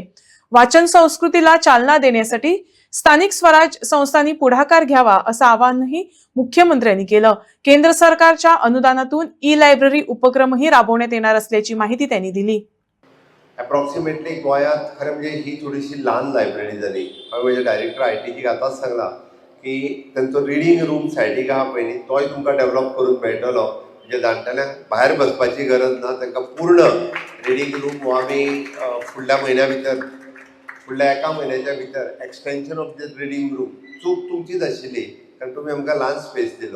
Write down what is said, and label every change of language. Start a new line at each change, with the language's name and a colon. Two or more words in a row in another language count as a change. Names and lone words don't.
Marathi: वाचन संस्कृतीला चालना देण्यासाठी स्थानिक स्वराज संस्थांनी पुढाकार घ्यावा असं आवाहनही मुख्यमंत्र्यांनी केलं। केंद्र सरकारच्या अनुदानातून ई-लायब्ररी उपक्रमही राबवण्यात येणार असल्याची माहिती त्यांनी दिली। अप्रॉक्सिमेटली गोयात खरं म्हणजे ही थोडीशी लहान लायब्ररी झाली।
Konkani: म्हणजे डायरेक्टर आयटीची आताच सांगला की त्यांचो
English: reading room
Konkani: सायडीक आहा पळय न्ही तोय तुमकां डेव्हलप करून मेळटलो। म्हणजे जाणटेल्यांक भायर बसपाची गरज ना, तांकां पूर्ण
English: reading room
Konkani: हो आमी फुडल्या म्हयन्या भितर फुडल्या एका म्हयन्याच्या भितर
English: extension of this reading room
Konkani: चूक तुमचीच आशिल्ली, कारण तुमी आमकां ल्हान स्पेस दिलो।